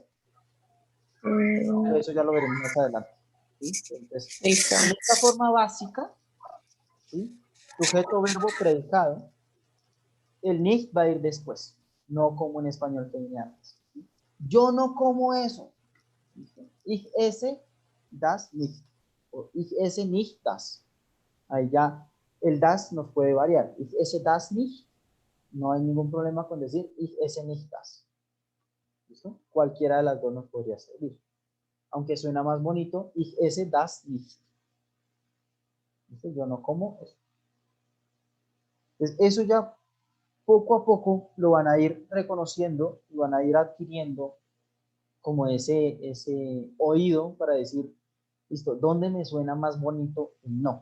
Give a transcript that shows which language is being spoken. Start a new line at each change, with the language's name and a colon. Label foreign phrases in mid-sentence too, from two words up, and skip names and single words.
Spanish: Pero eso ya lo veremos más adelante. ¿Sí? Entonces, en esta forma básica, ¿sí? Sujeto, verbo, predicado, el nicht va a ir después, no como en español que venía antes. ¿Sí? Yo no como eso.
German: Ich esse das nicht. O ich esse nicht das.
Spanish: Ahí ya el das nos puede variar.
German: Ich esse das nicht.
Spanish: No hay ningún problema con decir
German: ich esse nicht das.
Spanish: ¿Listo? Cualquiera de las dos nos podría servir. Aunque suena más bonito,
German: ich esse das nicht.
Spanish: ¿Listo? Yo no como eso. Entonces, eso ya poco a poco lo van a ir reconociendo y van a ir adquiriendo como ese oído para decir, listo, ¿dónde me suena más bonito el no?